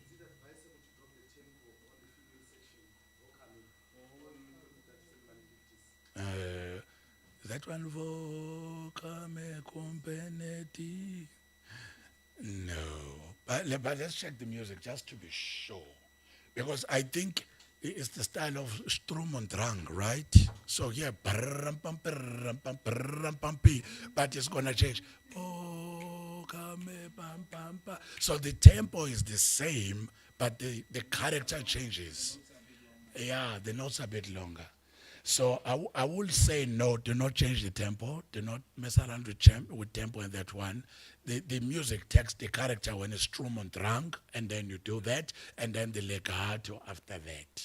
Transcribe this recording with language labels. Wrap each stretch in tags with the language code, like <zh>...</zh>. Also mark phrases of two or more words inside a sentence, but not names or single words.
<en>That one, vocame compeneti. No, but let's check the music just to be sure, because I think it's the style of Strumondrang, right? So yeah, brrrram pam, brrrram pam, brrrram pam, pi, but it's gonna change. Vocame pam, pam, pa. So the tempo is the same, but the character changes. Yeah, the notes are a bit longer. So I will say no, do not change the tempo. Do not mess around with tempo in that one. The music takes the character when it's strum and drang, and then you do that, and then the legato after that.</en>